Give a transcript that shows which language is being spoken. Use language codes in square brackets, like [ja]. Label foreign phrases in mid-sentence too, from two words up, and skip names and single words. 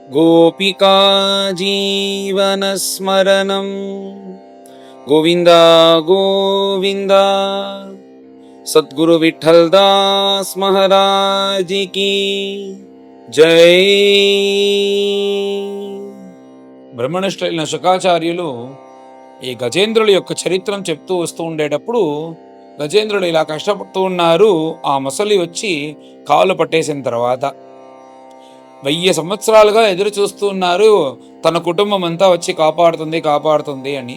[sa] गोपिका जीवनस्मरणं गोविंद गोविंद। [hi] सद्गुरु विठल दास महाराज की जय। [te] బ్రహ్మనిష్ఠులైన శుకాచార్యులు ఈ గజేంద్రుల యొక్క చరిత్రం చెప్తూ వస్తూ ఉండేటప్పుడు, గజేంద్రుడు ఇలా కష్టపడుతూ ఉన్నారు. ఆ ముసలి వచ్చి కాలు పట్టేసిన తర్వాత 1000 సంవత్సరాలుగా ఎదురు చూస్తూ ఉన్నారు, తన కుటుంబం అంతా వచ్చి కాపాడుతుంది అని.